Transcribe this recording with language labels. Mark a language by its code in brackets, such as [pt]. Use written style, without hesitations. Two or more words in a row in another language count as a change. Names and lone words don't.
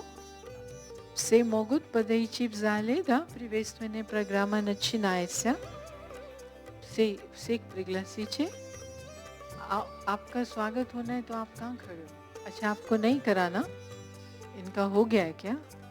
[ru] Все могут подойти в зале, да? Приветственные программа начинается. Всех пригласите. [hi] आपका स्वागत होना है तो आप कहाँ खड़े हो? अच्छा, आपको नहीं कराना? इनका हो गया है क्या?